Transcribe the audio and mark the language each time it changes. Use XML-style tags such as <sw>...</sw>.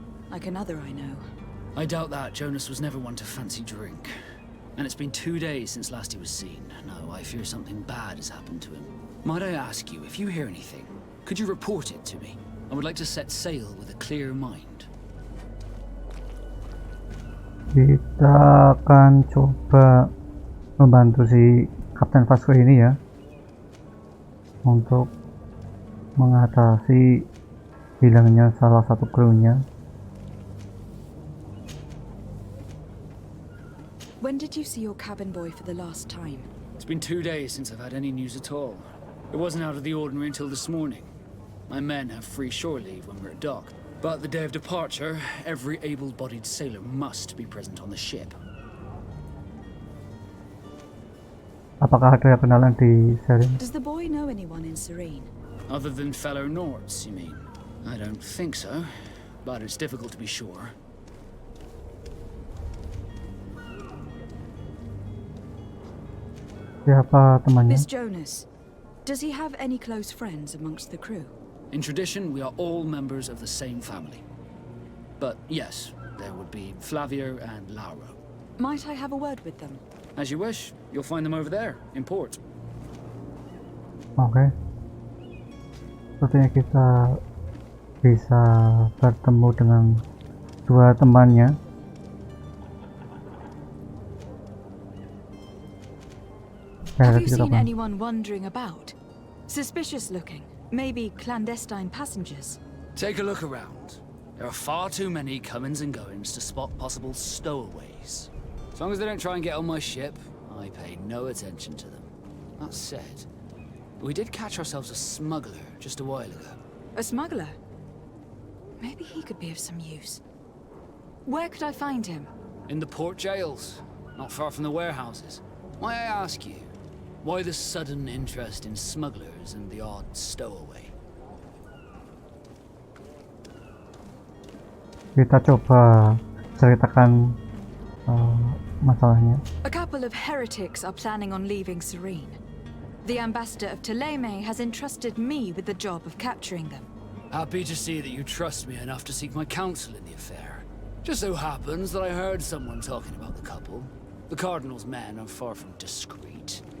<en>Like another I know. I doubt that. Jonas was never one to fancy drink. And it's been 2 days since last he was seen. No, I fear something bad has happened to him. Might I ask you, if you hear anything, could you report it to me? I would like to set sail with a clear mind.</en> <id>Kita akan coba membantu si Kapten Vasco ini ya, untuk mengatasi hilangnya salah satu krunya.</id> <en>When did you see your cabin boy for the last time? It's been 2 days since I've had any news at all. It wasn't out of the ordinary until this morning. My men have free shore leave when we're at dock. But the day of departure, every able-bodied sailor must be present on the ship.</en> <id>Apakah ada kenalan di seri?</id> <en>Does the boy know anyone in Serene? Other than fellow Nords, you mean? I don't think so, but it's difficult to be sure.</en> <id>Siapa temannya?</id> <en>Miss Jonas, does he have any close friends amongst the crew? In tradition, we are all members of the same family. But yes, there would be Flavio and Lauro. Might I have a word with them? As you wish, you'll find them over there, in port.</en> <id>Oke. Sepertinya kita bisa bertemu dengan dua temannya.</id> <en>Have you seen anyone wandering about? Suspicious looking. Maybe clandestine passengers. Take a look around. There are far too many comings and goings to spot possible stowaways. As long as they don't try and get on my ship, I pay no attention to them. That said, we did catch ourselves a smuggler just a while ago. A smuggler? Maybe he could be of some use. Where could I find him? In the port jails, not far from the warehouses. May I ask you, why the sudden interest in smugglers and the odd stowaway?</en> <id>Kita coba ceritakan masalahnya.</id> <en>A couple of heretics are planning on leaving Serene. The ambassador of Ptolemy has entrusted me with the job of capturing them. Happy to see that you trust me enough to seek my counsel in the affair. Just so happens that I heard someone talking about the couple. The Cardinal's men are far from discreet.</en>